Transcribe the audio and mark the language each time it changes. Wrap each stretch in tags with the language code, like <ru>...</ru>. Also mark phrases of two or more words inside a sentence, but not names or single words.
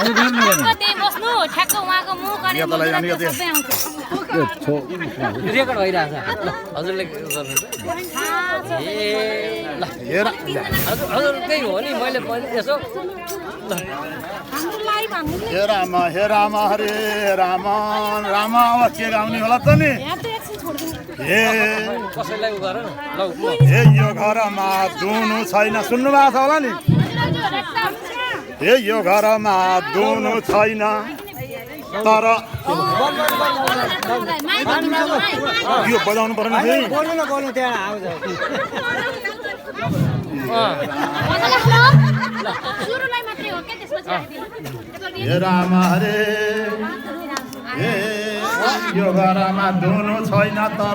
<ne>त्यही बस्नु ठ्याक्क उहाँको मुख अनि सबै आउँछ रेकर्ड भइरहेछ ल हजुरले गर्नुहुन्छ ए ल हेर हजुर त्यही हो नि मैले यसो हाम्रो लाइभ हाम्रो हे राम हरे राम राम अब के गाउने होला त नि यहाँ त एकछिन छोड्दिनु हे कसैलाई उ गर न ल हे यो घरमा दुनु छैन सुन्नु भएको छ होला नि हे यो घरमा दुनु छैन तर यो बजाउनु पर्ने फेरि बोल्नु न बोल्नु त्यहाँ आउँछ सुरुलाई मात्रै हो के त्यसपछि हे राम हरे हे यो घरमा दुनु छैन तर</ne>